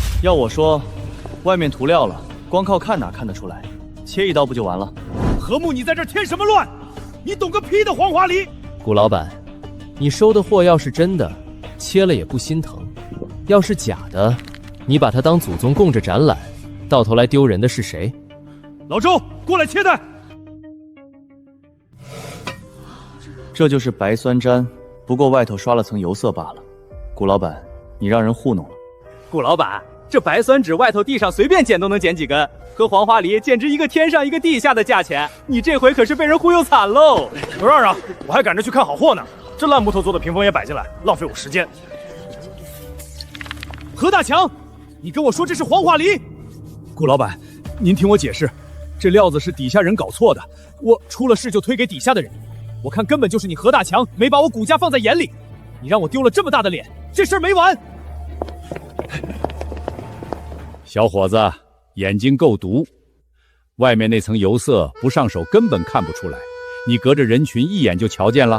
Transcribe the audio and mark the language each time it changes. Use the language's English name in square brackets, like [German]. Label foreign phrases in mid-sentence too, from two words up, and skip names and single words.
[Chinese] 要我說，外面塗料了，光靠看哪看得出來？切一刀不就完了？何木，你在這添什麼亂？你懂個屁的黃花梨！古老闆，你收的貨要是真的，切了也不心疼；要是假的，你把它當祖宗供着展覽，到頭來丟人的是誰？老周，過來切蛋。這就是白酸氈，不過外頭刷了層油色罷了。古老闆，你讓人糊弄了。古老闆，這白酸紙外頭地上隨便撿都能撿幾根，和黃花梨簡直一個天上一個地下的價錢。你這回可是被人忽悠慘嘍！不讓讓，我還趕着去看好貨呢。這爛木頭做的屏風也擺進來，浪費我時間。何大強，你跟我說這是黃花梨？古老闆，您聽我解釋。這料子是底下人搞錯的，我出了事就推給底下的人。我看根本就是你何大強沒把我古家放在眼裡，你讓我丟了這麼大的臉，這事兒沒完。小伙子，眼睛夠毒，外面那層油色不上手根本看不出来，你隔着人群一眼就瞧見了。